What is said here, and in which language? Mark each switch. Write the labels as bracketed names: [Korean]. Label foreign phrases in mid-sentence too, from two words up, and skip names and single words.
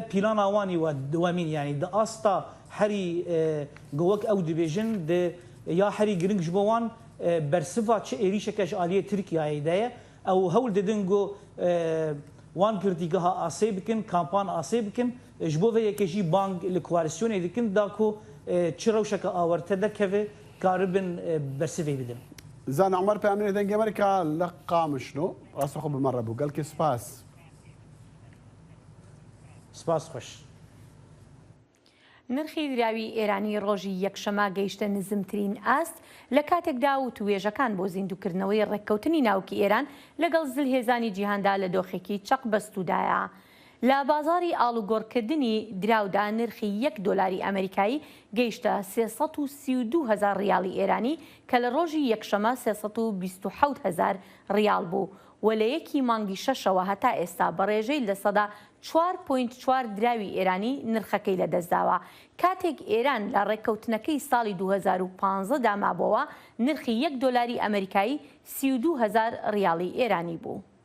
[Kurdish] pîlana wanî dewemîn yani di asta herî got wek ew dibêjin di ya herî giring ji bo wan bersiva çi êrişeke ji aliyê Tirkiyeyê de ye ew hewl didin got wan girtîgeha asê bikin kampan asê bikin ji bo vê yekê jî bang li koalîsyonê dikin da ku çi rewşeke awarte dekeve karibin bersivê bidin. Zan Emer Peyamînê dengê Amerîka li Qamişlo rastî xwe bi me re bû gelkê spas. Spas xweş. [Central Kurdish] نرخی دراوی ئێرانی ڕۆژی یەکشەمە گەیشتە نزمترین ئاست لە کاتێکدا و توێژەکان بۆ زیندوکردنەوەی ڕێککەوتنی ناوکی ئێران لەگەڵ زلهێزانی جیهاندا لە دۆخێکی چەق بەستوودایە. لە بازاری ئاڵوگۆڕکردنی دراودا نرخی $1 ئەمریکایی گەیشتە 332,000 ریاڵی ئێرانی کە لە ڕۆژی یەکشەمە 327,000 ریاڵ بوو و لە یەکی مانگی شەشەوە هەتا ئێستا بە ڕێژەی لە سەدا 4.4 دراوی ئێرانی نرخەکەی لەدەستداوە کاتێک ئێران لە ڕێککەوتنەکەی ساڵی 2015 دامابەوە نرخی $1 ئەمریکایی 32,000 ریاڵی ئێرانی بوو.